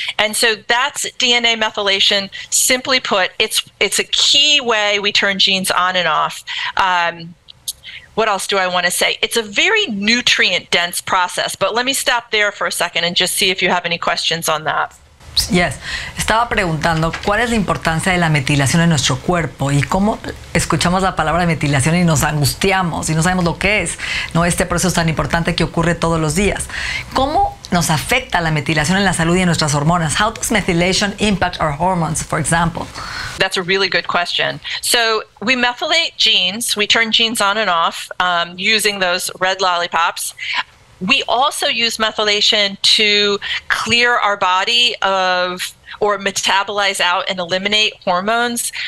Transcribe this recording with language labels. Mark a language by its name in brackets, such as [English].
[English] And so that's DNA methylation. Simply put, it's a key way we turn genes on and off. What else do I want to say? It's a very nutrient-dense process, but let me stop there for a second and just see if you have any questions on that. Yes. [Spanish] Estaba preguntando cuál es la importancia de la metilación en nuestro cuerpo y cómo escuchamos la palabra metilación y nos angustiamos y no sabemos lo que es, ¿no? Este proceso tan importante que ocurre todos los días. ¿Cómo nos afecta la metilación en la salud y en nuestras hormonas? [English] How does methylation impact our hormones, for example? That's a really good question. So we methylate genes. We turn genes on and off using those red lollipops. We also use methylation to clear our body of or metabolize out and eliminate hormones.